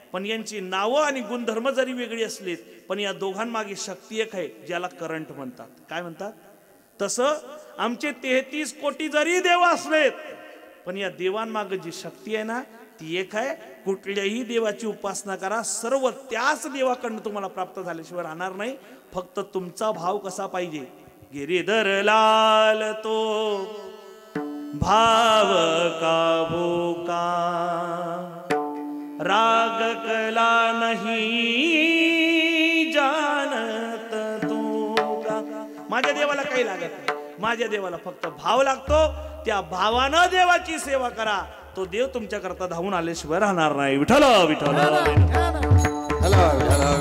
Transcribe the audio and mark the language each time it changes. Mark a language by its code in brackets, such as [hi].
[mr] पण यांची नावं आणि गुणधर्म जरी वेगळी असलीत, पण या दोघांमागे शक्ती एक आहे, ज्याला करंट म्हणतात. काय म्हणतात? तसं आमचे 33 कोटी जरी देव असलेत, पण या देवांमागे जी शक्ती आहे ना, ती एक आहे. कुठल्याही देवाची उपासना करा, सर्व त्याच देवाकडून तुम्हाला प्राप्त झाल्याशिवाय राहणार नाही. फक्त तुमचा भाव कसा पाहिजे? [hi] गिरीधर लाल तो भाव का भूका, राग कला नहीं जानत तू का. [mr] माझ्या देवाला काही लागत नाही, माझ्या देवाला फक्त भाव लागतो. त्या भावानं देवाची सेवा करा, तो देव तुमच्या करता धावून आल्याशिवाय राहणार नाही. विठ्ठल विठ्ठल.